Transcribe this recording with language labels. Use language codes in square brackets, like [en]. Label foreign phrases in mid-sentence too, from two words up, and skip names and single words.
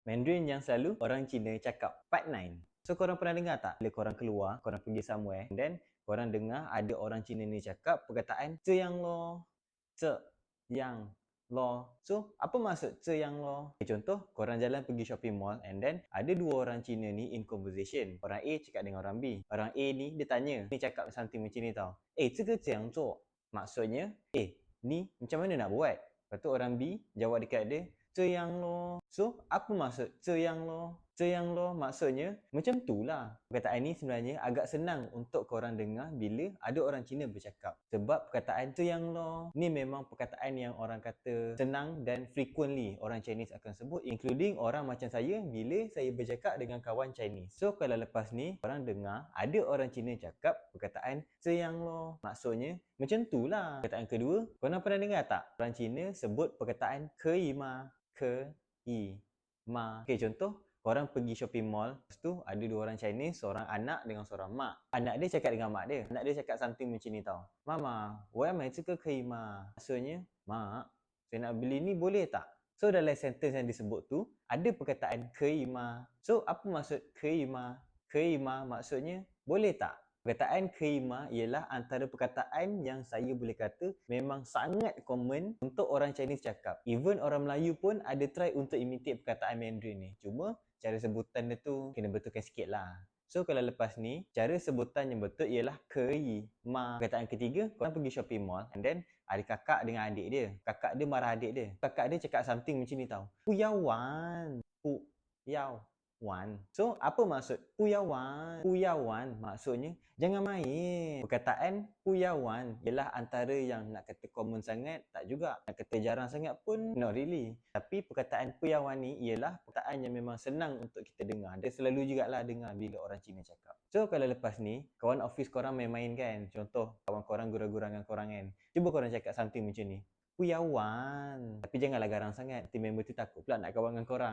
[ms] Mandarin yang selalu orang Cina cakap. [en] Part 9. [ms] So korang pernah dengar tak? Bila korang keluar, korang pergi somewhere, [en] and then [ms] korang dengar ada orang Cina ni cakap perkataan [zh] "这样咯", "这样咯". [ms] So apa maksud [zh] "这样咯"? [ms] Contoh, korang jalan pergi [en] shopping mall, and then [ms] ada dua orang Cina ni [en] in conversation. [ms] Orang A cakap dengan orang B. Orang A ni dia tanya, ni cakap something macam ni tau. [zh] "这个怎样做?" [ms] Maksudnya, ni macam mana nak buat? Lepas tu orang B jawab dekat dia, [zh] "这样咯". [ms] So, apa maksud [zh] "这样咯"? "这样咯" [ms] maksudnya macam tu lah. Perkataan ni sebenarnya agak senang untuk korang dengar bila ada orang Cina bercakap. Sebab perkataan [zh] "这样咯" [ms] ni memang perkataan yang orang kata senang dan frequently orang Chinese akan sebut, including orang macam saya bila saya bercakap dengan kawan Chinese. So, kalau lepas ni korang dengar ada orang Cina cakap perkataan [zh] "这样咯", [ms] maksudnya macam tu lah. Perkataan kedua, korang pernah dengar tak? Orang Cina sebut perkataan [zh] "可以吗?" "可以吗?" [ms] Okay, contoh, korang pergi [en] shopping mall, [ms] lepas tu ada dua orang Chinese, seorang anak dengan seorang mak. Anak dia cakap dengan mak dia. Anak dia cakap something macam ni tau. [zh] "Mama, 我要买这个可以吗?" [ms] Maksudnya, "Mak, saya nak beli ni boleh tak?" So, dalam sentence yang disebut tu, ada perkataan [zh] "可以吗?" [ms] So, apa maksud [zh] "可以吗?" "可以吗?" [ms] maksudnya, boleh tak? Perkataan [zh] "可以吗" [ms] ialah antara perkataan yang saya boleh kata memang sangat common untuk orang Chinese cakap. Even orang Melayu pun ada try untuk imitate perkataan Mandarin ni. Cuma cara sebutan dia tu kena betulkan sikit lah. So kalau lepas ni, cara sebutan yang betul ialah [zh] 可以吗. [ms] Perkataan ketiga, korang pergi [en] shopping mall and then [ms] ada kakak dengan adik dia. Kakak dia marah adik dia. Kakak dia cakap something macam ni tau. [zh] 不要玩，不要玩. [ms] So, apa maksud [zh] 不要玩? 不要玩 [ms] maksudnya jangan main. Perkataan [zh] 不要玩 [ms] ialah antara yang nak kata common sangat, tak juga. Nak kata jarang sangat pun, [en] not really. [ms] Tapi perkataan [zh] 不要玩 [ms] ni ialah perkataan yang memang senang untuk kita dengar. Dia selalu jugalah dengar bila orang Cina cakap. So, kalau lepas ni, kawan office korang main-main kan? Contoh, kawan korang gurau-gurangan korang kan? Cuba korang cakap something macam ni. [zh] 不要玩. [ms] Tapi janganlah garang sangat. Nanti member tu takut pula nak kawan dengan korang.